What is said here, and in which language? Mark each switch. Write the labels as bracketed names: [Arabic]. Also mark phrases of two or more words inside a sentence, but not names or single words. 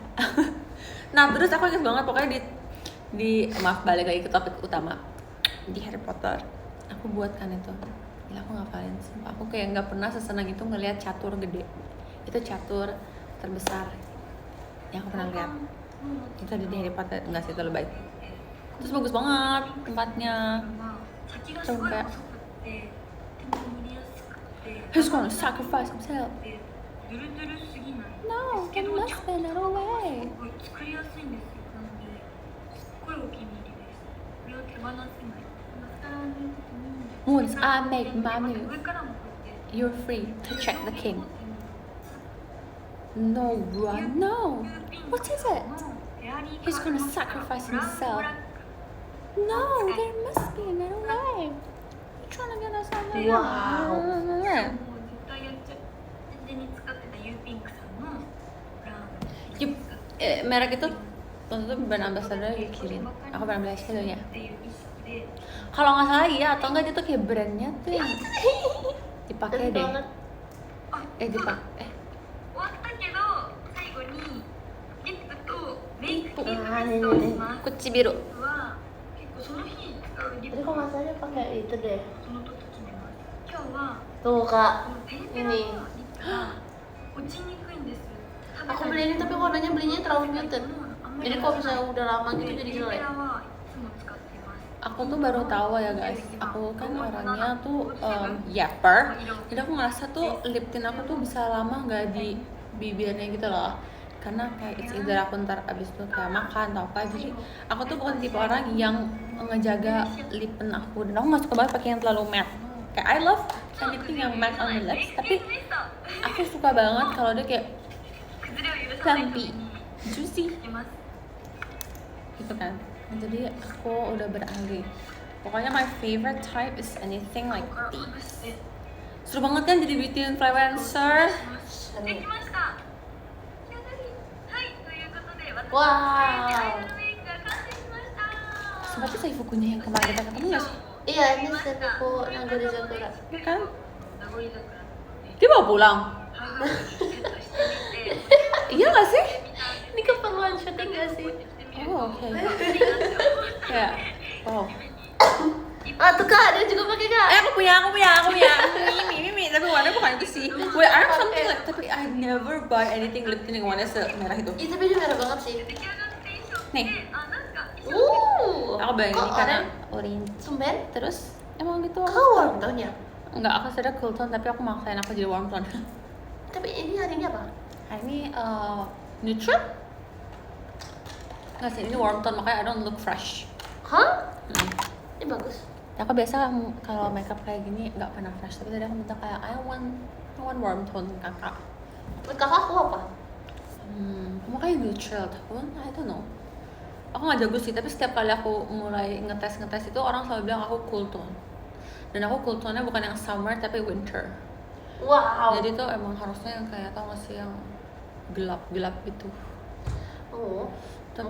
[Indonesian] Nah terus aku ingat banget pokoknya di maaf balik lagi ke topik utama di Harry Potter. Aku buatkan itu. Gila aku ngapalin sumpah. Aku kayak nggak pernah sesenang itu ngelihat catur gede. Itu catur terbesar yang aku pernah lihat. Itu ada di Harry Potter, enggak sih itu lebay. Terus bagus banget tempatnya. [Japanese] 先がすごい細くって手も塗りやすくて [English] He's gonna sacrifice himself. [Japanese] ドゥルドゥルすぎない [English] No, [Japanese] ですけ [English] that [Japanese] ど [English] must be another way. [Japanese] すごい作りやすいんですよ。なのですっごいお気に入りです。これを手放せない。マスカラを塗るときに [English] Once I make my move, [Japanese] 上からもこうやって [English] you're free to check the king. No, run, no. What is it? He's gonna sacrifice himself. No, there must be another way. You're trying to get us on the Wow. [Japanese] もう絶対やっちゃう。全然に使ってたユーピンクさんのブラウン [Indonesian] merek itu waktu itu [English] brand ambassador [Indonesian] Kirin. Aku pernah beli eyeshadownya. [Japanese] っていう意識で [Indonesian] Kalau nggak salah iya atau enggak dia tuh kayak brandnya tuh yang dipakai Keren deh. banget. Dipakai. [Japanese] 終わったけど最後にリップとメイクリップあーミストをします Kuchibiru. は結構その日使うリッ [Indonesian] Tadi [Japanese] プ [Indonesian] kok [Japanese] は [Indonesian] nggak salah dia pakai itu deh. [Japanese] その時決めます今日は [Indonesian] Tuh [Japanese] こ [Indonesian] kak. [Japanese] のペンペラのリップが落ちにくいんです [Indonesian] Aku beli ini tapi warnanya belinya terlalu muted. [Japanese] あんまり [Indonesian] Jadi kalau misalnya udah lama gitu jadi [Japanese] ペンペ [Indonesian] jelek. [Japanese] ラはいつも使っています [Indonesian] Aku tuh baru tahu ya guys. Aku kan orangnya tuh yapper. Jadi aku ngerasa tuh lip tint aku tuh bisa lama nggak di bibirnya gitu loh. Karena kayak [English] it's either [Indonesian] aku ntar abis itu kayak makan atau apa. Jadi aku tuh bukan tipe orang yang ngejaga lip tint aku. Dan aku nggak suka banget pakai yang terlalu matte. [English] Kayak I love anything yang matte on the lips. [Indonesian] Tapi aku suka banget kalau dia kayak [Japanese] 崩れを許さない時 [Indonesian] plumpy, [Japanese] に [Indonesian] juicy [Japanese] つけます [Indonesian] gitu kan. Nah, jadi aku udah beralih. [English] Pokoknya my favorite type is anything like [Japanese] ここからほ [English] this. [Japanese] ぐして [Indonesian] Seru banget kan jadi beauty influencer. [Japanese] できました仕上がりはいということで私の [English] Wow. [Japanese] アイライナーメイクが完成しました [Indonesian] Seperti Saifukunya yang kemarin kita ketemu gak sih? Iya ini sentuku Nagori Sakura. Ya kan? [Japanese] 名残桜の [Indonesian] Dia bawa pulang. [Japanese] 母がセットしてみて [Indonesian] Iya gak sih? Ini keperluan syuting gak sih? Oh oke. Kayak, wow. Ah tuh kak, dia juga pakai kak. Aku punya. Mimi. Tapi warnanya bukan itu sih. [English] Wait, I have something like, tapi I never buy anything lip tint [Indonesian] yang warnanya semerah itu. Iya tapi dia merah banget sih. [Japanese] 出来上がって衣装 [Indonesian] Nih, [Japanese] であなんか衣装 [Indonesian] aku bayangin ini Kok karena orange? orange. Tumben? Terus emang gitu. Kau [English] warm tone [Indonesian] ya? Enggak, aku sudah [English] cool tone [Indonesian] tapi aku maksain aku jadi [English] warm tone. [Indonesian] Tapi ini hari ini apa? Hari ini neutral? Nggak sih, ini [English] warm tone [Indonesian] makanya [English] I don't look fresh. [Indonesian] Hah? Ini bagus. Aku biasa kalau makeup kayak gini nggak pernah fresh, tapi tadi aku minta kayak [English] I want warm tone [Indonesian] kakak. Buat kakak aku apa? Kamu kayak [English] neutral tone, I don't know. [Indonesian] Aku nggak jago sih, tapi setiap kali aku mulai ngetes itu orang selalu bilang aku [English] cool tone. [Indonesian] Dan aku [English] cool tone- [Indonesian] nya bukan yang summer tapi winter. [English] Wow. [Indonesian] Jadi tuh emang harusnya yang kayak tau gak sih yang gelap gitu. Oh, Tapi